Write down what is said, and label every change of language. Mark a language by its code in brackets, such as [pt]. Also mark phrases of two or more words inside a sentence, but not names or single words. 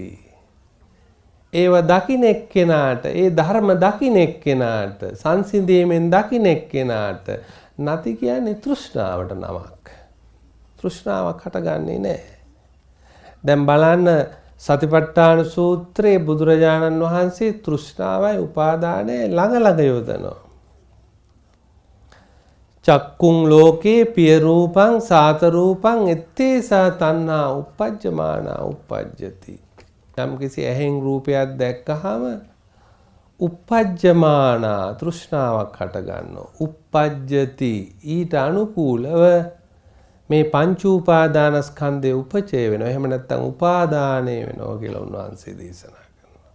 [si] ඒව දකින්න එක්කෙනාට, ඒ ධර්ම දකින්න එක්කෙනාට, සංසිඳීමෙන් දකින්න එක්කෙනාට නති කියන්නේ තෘෂ්ණාවට නමක්. තෘෂ්ණාවක් හටගන්නේ නැහැ. දැන් බලන්න සතිපට්ඨාන සූත්‍රයේ බුදුරජාණන් වහන්සේ තෘෂ්ණාවයි උපාදානය ළඟ ළඟ යොදනවා. [pi] චක්කුං ලෝකේ පිය රූපං සාත රූපං ettesa තණ්හා uppajjamana uppajjati. [si] යම් කිසි ඇහෙන් රූපයක් දැක්කහම uppajjamana තෘෂ්ණාවක් හට ගන්නවා. uppajjati ඊට අනුකූලව මේ පංච උපාදානස්කන්ධය උපචය වෙනවා. එහෙම නැත්නම් උපාදානය වෙනවා කියලා උන්වහන්සේ දේශනා කරනවා.